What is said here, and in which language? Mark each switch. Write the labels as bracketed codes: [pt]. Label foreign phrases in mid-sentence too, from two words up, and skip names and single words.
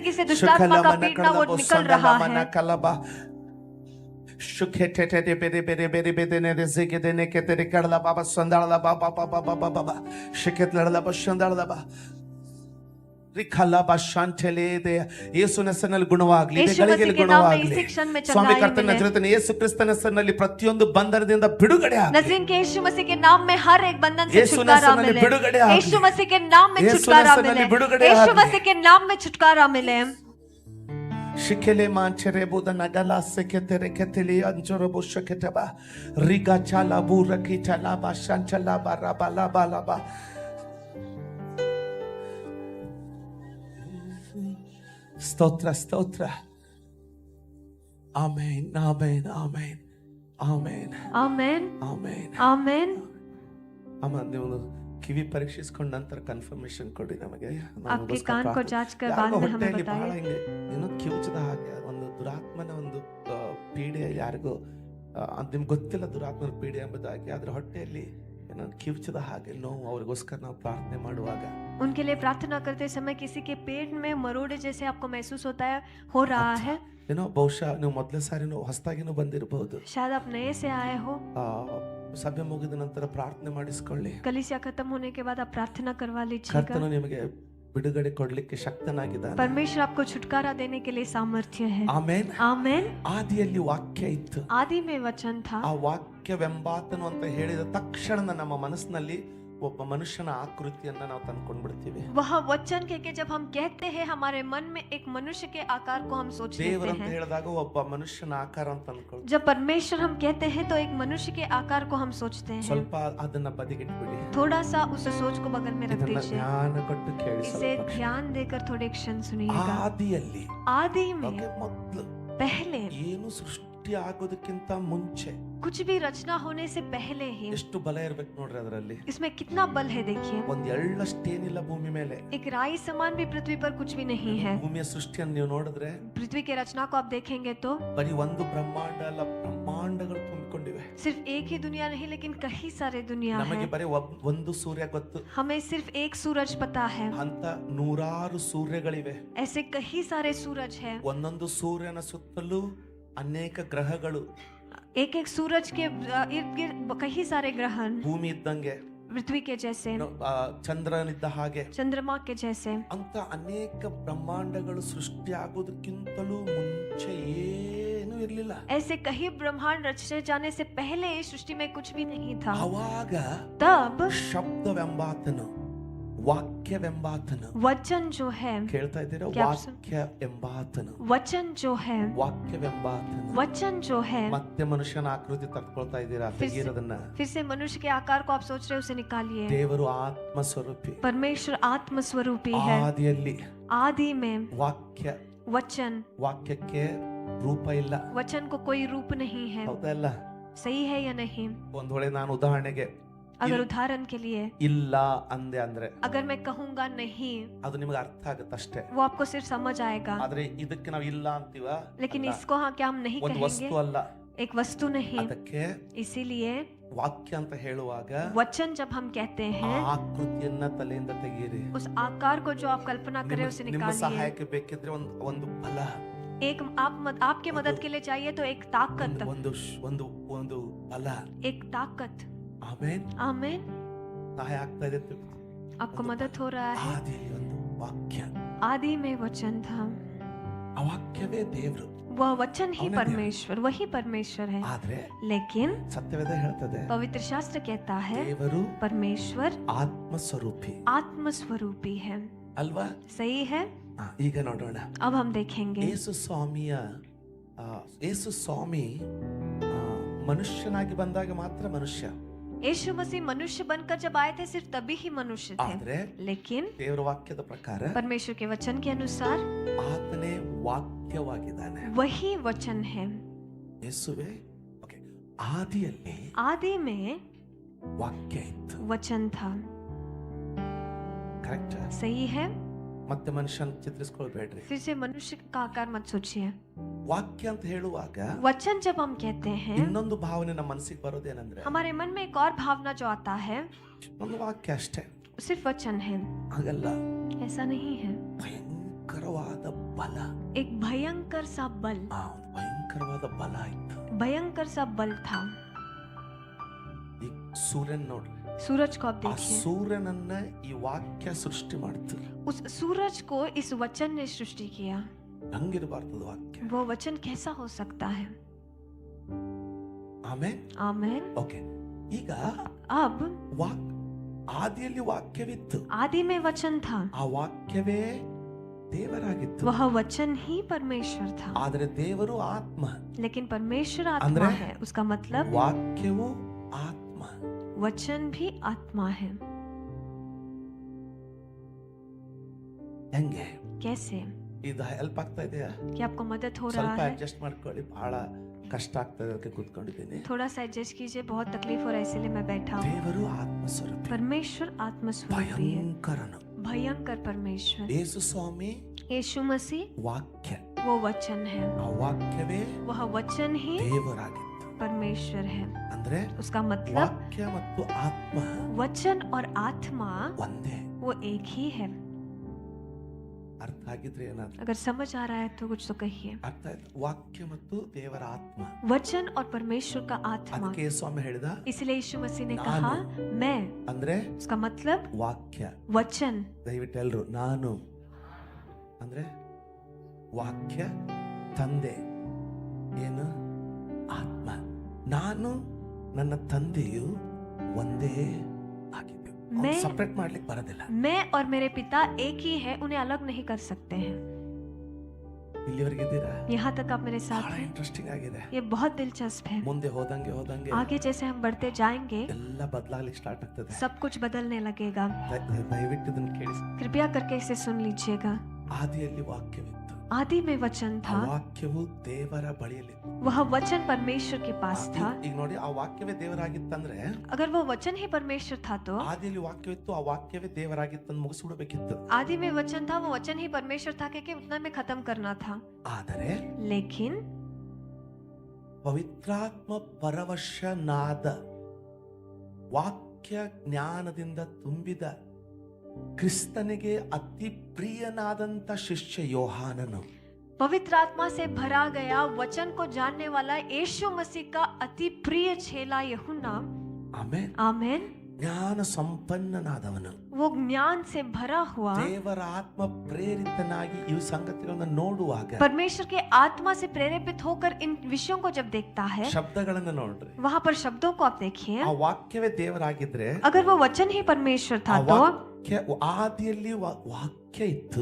[kn] ಕಲಬ ಶುಖೆಟೆಟೆ ಬೇರೆ ಬೇರೆ ಬೇರೆ ಬೇರೆ ರೆಸಿಗೆ ದೇನೆ ಕೆತೆರೆ ಕಡಲ ಬಾಬಾ ಸಂದಾಳಲ ಬಾಬಾ ಬಾಬಾ ಬಾಬಾ ಬಾಬಾ ಶಿಖೆತ್ಲಡಲ ಬಶಂದಾಳಲ ಬಾ ರಿಖಲ ಬಶಂಟೆಲೆ ದೆ. ಯೇಸುವಿನ ಹೆಸರಿನಲ್ಲಿ ಗುಣವಾಗಲಿ, ಗಳಿಗೆ ಗುಣವಾಗಲಿ. ಸ್ವಾಮಿ ಕರ್ತನ ನಜರೇತಿನ ಯೇಸು ಕ್ರಿಸ್ತನ ಹೆಸರಿನಲ್ಲಿ ಪ್ರತಿಯೊಂದು ಬಂಧನದಿಂದ ಬಿಡುಗಡೆ ಆಗಲಿ. [hi] नज़ीर के यीशु मसीह के नाम में हर एक बंधन से छुटकारा मिले। यीशु मसीह के नाम में छुटकारा मिले। यीशु मसीह के नाम में छुटकारा मिले। ಶಿಖೆಲೆ ಮಾಂಚರೆ ಬುದನ ಗಲಾಸೆ ಕೆತೆರೆ ಕೆತೆಲಿ ಅಂಜರ ಬುಷ ಕೆಟಬ ರಿಗಾ ಚಾಲ ಬೂರಕಿ ಚಾಲ ಬಾ ಶಂಚಲ ಬರ ಬಲ ಬಲ ಬಾ. [kn] ಸ್ತೋತ್ರ ಸ್ತೋತ್ರ. ಆಮೆನ್ ಆಮೆನ್ ಆಮೆನ್ ಆಮೆನ್ [hi] आमीन [kn] ಆಮೆನ್ [hi] आमीन। [kn] ಅಮ್ಮ, ನೀವು ಕಿವಿ ಪರೀಕ್ಷಿಸಿಕೊಂಡ ನಂತರ ಕನ್ಫರ್ಮೇಶನ್ ಕೊಡಿ ನಮಗೆ. [hi] आपके कान को जांच कर बाद में हमें [kn] ಹೊಟ್ಟೆಯಲ್ಲಿ ಬಹಳ [hi] बताइए। [kn] ಹಿಂಗೆ ಏನೋ ಕಿವುಚದ ಹಾಗೆ ಒಂದು ದುರಾತ್ಮನ ಒಂದು ಪೀಡೆ ಯಾರಿಗೂ ನಿಮ್ಗೆ ಗೊತ್ತಿಲ್ಲ ದುರಾತ್ಮನ ಪೀಡೆ ಎಂಬುದಾಗಿ, ಆದ್ರೆ ಹೊಟ್ಟೆಯಲ್ಲಿ ಏನೋ ಕಿವುಚದ ಹಾಗೆ ನೋವು. ಅವ್ರಿಗೋಸ್ಕರ ನಾವು ಪ್ರಾರ್ಥನೆ ಮಾಡುವಾಗ [hi] उनके लिए प्रार्थना करते समय किसी के पेट में मरोड़े जैसे आपको महसूस होता है, हो रहा है, [kn] ಏನೋ ಬಹುಶಃ ನೀವು ಮೊದಲೇ ಸಾರಿನೂ ಹೊಸದಾಗಿನೂ ಬಂದಿರಬಹುದು. [hi] शायद आप नए से आए हो। [kn] ಸಭೆ ಮುಗಿದ ನಂತರ ಪ್ರಾರ್ಥನೆ ಮಾಡಿಸ್ಕೊಳ್ಳಿ. [hi] कलीसिया खत्म होने के बाद आप प्रार्थना करवा लीजिएगा। [kn] ಕರ್ತನು ನಿಮಗೆ ಬಿಡುಗಡೆ ಕೊಡ್ಲಿಕ್ಕೆ ಶಕ್ತನಾಗಿದ್ದಾನೆ. [hi] परमेश्वर आपको छुटकारा देने के लिए सामर्थ्य है। [kn] ಆಮೆನ್ [hi] आमीन। [kn] ಆದಿಯಲ್ಲಿ ವಾಕ್ಯ ಇತ್ತು, [hi] आदि में वचन था। [kn] ಆ ವಾಕ್ಯವೆಂಬಾತನು ಅಂತ ಹೇಳಿದ ತಕ್ಷಣ ನಮ್ಮ ಮನಸ್ಸಿನಲ್ಲಿ ಒಬ್ಬ ಮನುಷ್ಯನ ಆಕೃತಿಯನ್ನ ನಾವು ತಂದ್ಕೊಂಡ್ಬಿಡ್ತೀವಿ. [hi] वह वचन के जब हम कहते हैं हमारे मन में एक मनुष्य के आकार को हम सोच लेते [kn] ದೇವರಂತ [hi] हैं। [kn] ಹೇಳಿದಾಗ ಒಬ್ಬ ಮನುಷ್ಯನ ಆಕಾರ ಅಂತ ಅಂದ್ಕೊಳ್ಳಿ. [hi] जब परमेश्वर हम कहते हैं तो एक मनुष्य के आकार को हम सोचते हैं। [kn] ಸ್ವಲ್ಪ ಅದನ್ನ ಬದಿಗಿಟ್ಬಿಡಿ. [hi] थोड़ा सा उस सोच को बगल में रख [kn] ಇದನ್ನ [hi] दीजिए। [kn] ಜ್ಞಾನ ಕೊಟ್ಟು ಕೇಳಿ. [hi] इसे ध्यान देकर थोड़े क्षण सुनिएगा। [kn] ಆದಿಯಲ್ಲಿ [hi] आदि में [kn] ಮೊದಲು [hi] पहले [kn] ಏನು ಸೃಷ್ಟಿ ಸೃಷ್ಟಿ ಆಗೋದಕ್ಕಿಂತ ಮುಂಚೆ [hi] कुछ भी रचना होने से पहले ही [kn] ಎಷ್ಟು ಬಲ ಇರ್ಬೇಕು ನೋಡ್ರಿ ಅದರಲ್ಲಿ. [hi] इसमें कितना बल है देखिए. [kn] ಒಂದ್ ಎಳ್ಳಷ್ಟೇನಿಲ್ಲ ಭೂಮಿ ಮೇಲೆ. [hi] एक राई समान भी पृथ्वी पर कुछ भी नहीं है. [kn] ಭೂಮಿಯ ಸೃಷ್ಟಿಯನ್ನು ನೀವು ನೋಡಿದ್ರೆ [hi] पृथ्वी के रचना को आप देखेंगे तो [kn] ಬರೀ ಒಂದು ಬ್ರಹ್ಮಾಂಡ ಅಲ್ಲ, ಬ್ರಹ್ಮಾಂಡಗಳು ತುಂಬಿಕೊಂಡಿವೆ. [hi] सिर्फ एक ही दुनिया नहीं लेकिन कई सारे दुनिया [kn] ನಮಗೆ [hi] है. [kn] ಬರೀ ಒಂದು ಸೂರ್ಯ ಗೊತ್ತು. [hi] हमें सिर्फ एक सूरज पता है. [kn] ಅಂತ ನೂರಾರು ಸೂರ್ಯಗಳಿವೆ. [hi] ऐसे कई सारे सूरज है. [kn] ಒಂದೊಂದು ಸೂರ್ಯನ ಸುತ್ತಲೂ ಅನೇಕ ಗ್ರಹಗಳು. [hi] एक एक सूरज के इर्द गिर्द कई सारे ग्रहण. [kn] ಭೂಮಿ ಇದ್ದಂಗೆ, [hi] पृथ्वी के जैसे, [kn] ಚಂದ್ರನಿದ್ದ ಹಾಗೆ, [hi] चंद्रमा के जैसे [kn] ಅಂತ ಅನೇಕ ಬ್ರಹ್ಮಾಂಡಗಳು ಸೃಷ್ಟಿ ಆಗೋದಕ್ಕಿಂತಲೂ ಮುಂಚೆ ಏನೂ ಇರಲಿಲ್ಲ. [hi] ऐसे कई ब्रह्मांड रचे जाने से पहले सृष्टि में कुछ भी नहीं था. [kn] ಅವಾಗ [hi] तब [kn] ಶಬ್ದವೆಂಬಾತನು, ವಾಕ್ಯವೆಂಬಾತನು, [hi] वचन जो है, [kn] ಕೇಳ್ತಾ ಇದ್ದೀರಾ? [hi] क्या आप [kn] ವಾಕ್ಯವೆಂಬಾತನು, [hi] वचन जो है, [kn] ವಾಕ್ಯವೆಂಬಾತನು [hi] वचन जो है. [kn] ಮತ್ತೆ ಮನುಷ್ಯನ ಆಕೃತಿ ತಕ್ಕೊಳ್ತಾ ಇದ್ದೀರಾ? ತೆಗೀರದನ್ನ. [hi] फिर से मनुष्य के आकार को आप सोच रहे हो, उसे निकालिए. [kn] ದೇವರು ಆತ್ಮ ಸ್ವರೂಪಿ. [hi] परमेश्वर आत्म स्वरूपी है. [kn] ಆದಿಯಲ್ಲಿ [hi] आदि में [kn] ವಾಕ್ಯ, [hi] वचन, [kn] ವಾಕ್ಯಕ್ಕೆ ರೂಪ ಇಲ್ಲ. [hi] वचन को कोई रूप नहीं है. [kn] ಹೌದಲ್ಲ? [hi] सही है या नहीं? [kn] ಒಂದ್ ವೇಳೆ ನಾನು ಉದಾಹರಣೆಗೆ [hi] अगर उदाहरण के लिए [kn] ಇಲ್ಲ ಅಂದೆ ಅಂದ್ರೆ [hi] अगर मैं कहूंगा नहीं, [kn] ಅದು ನಿಮಗೆ ಅರ್ಥ ಆಗುತ್ತಷ್ಟೇ. [hi] वो आपको सिर्फ समझ आएगा. [kn] ಆದ್ರೆ ಇದಕ್ಕೆ ನಾವು ಇಲ್ಲ ಅಂತೀವ, [hi] लेकिन इसको हाँ क्या हम नहीं [kn] ಒಂದು [hi] कहेंगे? [kn] ವಸ್ತು ಅಲ್ಲ. [hi] एक वस्तु नहीं. [kn] ಅದಕ್ಕೆ [hi] इसीलिए [kn] ವಾಕ್ಯ ಅಂತ ಹೇಳುವಾಗ [hi] वचन जब हम कहते हैं, [kn] ಆಕೃತಿಯನ್ನ ತಲೆಯಿಂದ ತೆಗೀರಿ. [hi] उस आकार को जो आप कल्पना करें उसे [kn] ನಿಮ್ಮ [hi] निकालिए. [kn] ಸಹಾಯಕ್ಕೆ ಬೇಕಿದ್ರೆ ಒಂದು ಬಲ, [hi] एक आपके मदद के लिए चाहिए तो एक ताकत, [kn] ಒಂದು ಬಲ, [hi] एक ताकत. [kn] ಆಮೇನ್. [hi] आमीन. [kn] ಸಹಾಯ ಆಗ್ತಾ ಇದೆ. [hi] आपको मदद हो रहा है. [kn] ಆದಿಯಲ್ಲಿ ಒಂದು ವಾಕ್ಯ, [hi] आदि में वचन था. [kn] ಆ ವಾಕ್ಯವೇ ದೇವರು. [hi] वह वचन ही परमेश्वर, वही परमेश्वर है. [kn] ಆದ್ರೆ [hi] लेकिन [kn] ಸತ್ಯವೇದ ಹೇಳ್ತದೆ, [hi] पवित्र शास्त्र कहता है [kn] ದೇವರು [hi] परमेश्वर [kn] ಆತ್ಮ ಸ್ವರೂಪಿ. [hi] आत्म स्वरूपी है. [kn] ಅಲ್ವಾ? [hi] सही है. [kn] ಈಗ ನೋಡೋಣ. [hi] अब हम देखेंगे [kn] ಯೇಸು ಸ್ವಾಮಿ ಮನುಷ್ಯನಾಗಿ ಬಂದಾಗ ಮಾತ್ರ ಮನುಷ್ಯ. [hi] यीशु मसीह मनुष्य बनकर जब आए थे सिर्फ तभी ही मनुष्य थे. [kn] ಆದ್ರೆ [hi] लेकिन [kn] ದೇವರ ವಾಕ್ಯದ ಪ್ರಕಾರ [hi] परमेश्वर के वचन के अनुसार [kn] ಆತನೇ ವಾಕ್ಯವಾಗಿದ್ದಾನೆ. [hi] वही वचन है. [kn] ಯೇಸುವೇ ಆದಿಯಲ್ಲಿ [hi] आदि में [kn] ವಾಕ್ಯ ಇತ್ತು. [hi] वचन था. [kn] ಕರೆಕ್ಟ್? [hi] सही है. [kn] ಮತ್ತೆ ಮನುಷ್ಯನ ಚಿತ್ರಿಸ್ಕೊಳ್ಬೇಡ್ರಿ. [hi] फिर से मनुष्य का आकार मत सोचिए. [kn] ವಾಕ್ಯ ಅಂತ ಹೇಳುವಾಗ [hi] वचन जब हम कहते हैं, [kn] ಇನ್ನೊಂದು ಭಾವನೆ ನಮ್ಮ ಮನಸ್ಸಿಗೆ ಬರೋದೇನಂದ್ರೆ, [hi] हमारे मन में एक और भावना जो आता है, [kn] ಒಂದು ವಾಕ್ಯ ಅಷ್ಟೇ, [hi] सिर्फ वचन है. [kn] ಹಾಗಲ್ಲ. [hi] ऐसा नहीं है. [kn] ಭಯಂಕರವಾದ ಬಲ, [hi] एक भयंकर सा बल, [kn] ಒಂದು ಭಯಂಕರವಾದ ಬಲ ಇತ್ತು. [hi] भयंकर सा बल था. [kn] ಈ ಸೂರ್ಯನ್ ನೋಡ್ರಿ. [hi] सूरज को आप [kn] ಆ [hi] देखिए. [kn] ಸೂರ್ಯನನ್ನ ಈ ವಾಕ್ಯ ಸೃಷ್ಟಿ ಮಾಡ್ತು. [hi] उस सूरज को इस वचन ने सृष्टि किया. [kn] ಹಂಗಿರಬಾರ್ದು ವಾಕ್ಯ. [hi] वो वचन कैसा हो सकता है? [kn] ಆಮೇನ್. [hi] आमीन. [kn] ಓಕೆ. ಈಗ [hi] अब [kn] ಆದಿಯಲ್ಲಿ ವಾಕ್ಯವಿತ್ತು. [hi] आदि में वचन था. [kn] ಆ ವಾಕ್ಯವೇ ದೇವರಾಗಿತ್ತು. [hi] वह वचन ही परमेश्वर था. [kn] ಆದರೆ ದೇವರು ಆತ್ಮ. [hi] लेकिन परमेश्वर आत्मा है. उसका मतलब [kn] ವಾಕ್ಯವು ಆತ್ಮ, [hi] वचन भी आत्मा है. [kn] ಹೆಂಗೆ? [hi] कैसे? [kn] ಇದು ಹೆಲ್ಪ್ ಆಗ್ತಾ ಇದೆಯಾ? [hi] क्या आपको मदद हो रहा [kn] ಸ್ವಲ್ಪ [hi] है? [kn] ಅಡ್ಜಸ್ಟ್ ಮಾಡ್ಕೊಳ್ಳಿ. ಬಹಳ ಕಷ್ಟ ಆಗ್ತದೆ, ಅದಕ್ಕೆ ಕೂತ್ಕೊಂಡಿದ್ದೀನಿ. [hi] थोड़ा सा एडजस्ट कीजिए, बहुत तकलीफ हो रहा है इसलिए मैं बैठा हूँ. [kn] ದೇವರು ಆತ್ಮ ಸ್ವರೂಪಿ, [hi] परमेश्वर आत्म स्वरूपी है. [kn] ಭಯಂಕರನು. [hi] भयंकर परमेश्वर. [kn] ಯೇಸು ಸ್ವಾಮಿ [hi] यीशु मसीह [kn] ವಾಕ್ಯ, [hi] वो वचन है. [kn] ಆ ವಾಕ್ಯವೇ [hi] वह वचन ही [kn] ದೇವರಾಗಿತ್ತು. [hi] परमेश्वर है. [kn] ಅಂದ್ರೆ [hi] उसका मतलब [kn] ವಾಕ್ಯ ಮತ್ತು ಆತ್ಮ [hi] वचन और आत्मा [kn] ಒಂದೇ. [hi] वो एक ही है. [kn] ಅರ್ಥ ಆಗಿದ್ರೆ ಏನಾದ್ರು? [hi] अगर समझ आ रहा है तो कुछ तो कहिए. [kn] ಅರ್ಥ ಆಯ್ತು? ವಾಕ್ಯ ಮತ್ತು ದೇವರ ಆತ್ಮ, [hi] वचन और परमेश्वर का आत्मा. [kn] ಅದಕ್ಕೆ ಸ್ವಾಮಿ ಹೇಳಿದ, [hi] इसलिए यीशु मसीह ने कहा मैं. [kn] ಅಂದ್ರೆ [hi] उसका मतलब [kn] ವಾಕ್ಯ. [hi] वचन. [kn] ದಯವಿಟ್ಟು ಎಲ್ರು ನಾನು ಅಂದ್ರೆ ವಾಕ್ಯ, ತಂದೆ ಏನು? ಆತ್ಮ. ನಾನು ನನ್ನ ತಂದೆಯು ಒಂದೇ ಆಗಿದ್ದು. ಸಪರೇಟ್ ಮಾಡ್ಲಿಕ್ಕೆ ಬರೋದಿಲ್ಲ. [hi] मैं और मेरे पिता एक ही है, उन्हें अलग नहीं कर सकते हैं. [kn] ಇಲ್ಲಿವರೆಗಿದ್ದೀರಾ? [hi] यहाँ तक आप मेरे साथ [kn] ಬಹಳ [hi] हैं. [kn] ಇಂಟ್ರೆಸ್ಟಿಂಗ್ ಆಗಿದೆ. [hi] ये बहुत दिलचस्प है. [kn] ಮುಂದೆ ಹೋದಂಗೆ [hi] आगे जैसे हम बढ़ते जाएंगे [kn] ಎಲ್ಲ ಬದಲಾಗ್ಲಿಕ್ಕೆ ಸ್ಟಾರ್ಟ್ ಆಗ್ತದೆ. [hi] सब कुछ बदलने लगेगा. [kn] ದಯವಿಟ್ಟು ಇದನ್ನ ಕೇಳಿಸಿ. [hi] कृपया करके इसे सुन लीजिएगा. [kn] ಆದಿಯಲ್ಲಿ ವಾಕ್ಯವಿತ್ತು. [hi] आदि में वचन [kn] ಆ [hi] था, [kn] ವಾಕ್ಯವು ದೇವರ ಬಳಿಯಲ್ಲಿ. [hi] वह वचन परमेश्वर के पास था। [kn] ಈಗ ನೋಡಿ, ಆ ವಾಕ್ಯವೇ ದೇವರಾಗಿತ್ತಂದ್ರೆ, [hi] अगर वो वचन ही परमेश्वर था तो [kn] ಆದಿಯಲ್ಲಿ ವಾಕ್ಯವಿತ್ತು, ಆ ವಾಕ್ಯವೇ ದೇವರಾಗಿತ್ತಂದು ಮುಗಿಸ್ಬಿಡ್ಬೇಕಿತ್ತು. [hi] आदि में वचन था, वो वचन ही परमेश्वर था कि उतना में खत्म करना था। [kn] ಆದರೆ [hi] लेकिन [kn] ಪವಿತ್ರಾತ್ಮ ಪರವಶನಾದ ವಾಕ್ಯ ಜ್ಞಾನದಿಂದ ತುಂಬಿದ ಕ್ರಿಸ್ತನಿಗೆ ಅತಿ ಪ್ರಿಯನಾದಂತ ಶಿಷ್ಯ ಯೋಹಾನನು, [hi] पवित्र आत्मा से भरा गया, वचन को जानने वाला यीशु मसीह का अति प्रिय चेला यूहन्ना, [kn] ಆಮೇನ್, [hi] आमेन, [kn] ಜ್ಞಾನ ಸಂಪನ್ನನಾದವನು, [hi] वो ज्ञान से भरा हुआ, [kn] ದೇವರ ಆತ್ಮ ಪ್ರೇರಿತನಾಗಿ ಈ ಸಂಗತಿಗಳನ್ನು ನೋಡುವಾಗ, [hi] परमेश्वर के आत्मा से प्रेरित होकर इन विषयों को जब देखता है, [kn] ಶಬ್ದಗಳನ್ನು ನೋಡ್ರಿ, [hi] वहाँ पर शब्दों को आप देखिए, [kn] ಆ ವಾಕ್ಯವೇ ದೇವರಾಗಿದ್ರೆ, [hi] अगर वो वचन ही परमेश्वर [kn] ಆ [hi] था तो [kn] ವಾಕ್ಯ ಆದಿಯಲ್ಲಿ ವಾಕ್ಯ ಇತ್ತು,